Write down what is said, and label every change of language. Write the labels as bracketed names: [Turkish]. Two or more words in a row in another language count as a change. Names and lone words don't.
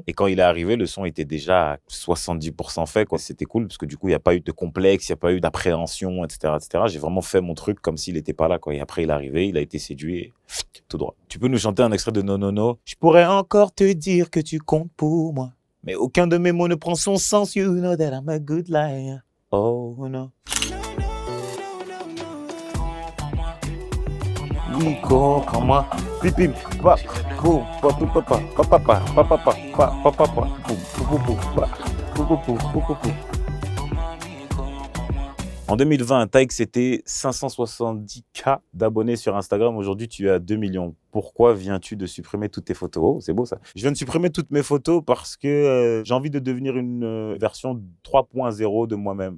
[French] Et quand il est arrivé, le son était déjà à 70% fait, quoi. C'était cool parce que du coup, il n'y a pas eu de complexe, il n'y a pas eu d'appréhension, etc., etc. J'ai vraiment fait mon truc comme s'il n'était pas là, quoi. Et après, il est arrivé, il a été séduit et tout droit. Tu peux nous chanter un extrait de No No No? Je pourrais encore te dire que tu comptes pour moi, mais aucun de mes mots ne prend son sens. [English] You know that I'm a good liar. Oh no. [French] Oui, comprends-moi. Pipim, pa, boum, pa, pa, pa, pa, pa, pa, pa, pa, pa, pa, pa, pa, pa, boum, boum, boum, pa, boum, boum, boum, boum, boum, boum. En 2020, Taïk, c'était 570K d'abonnés sur Instagram. Aujourd'hui, tu as 2 millions. Pourquoi viens-tu de supprimer toutes tes photos? Oh, c'est beau ça. Je viens de supprimer toutes mes photos parce que j'ai envie de devenir une version 3.0 de moi-même.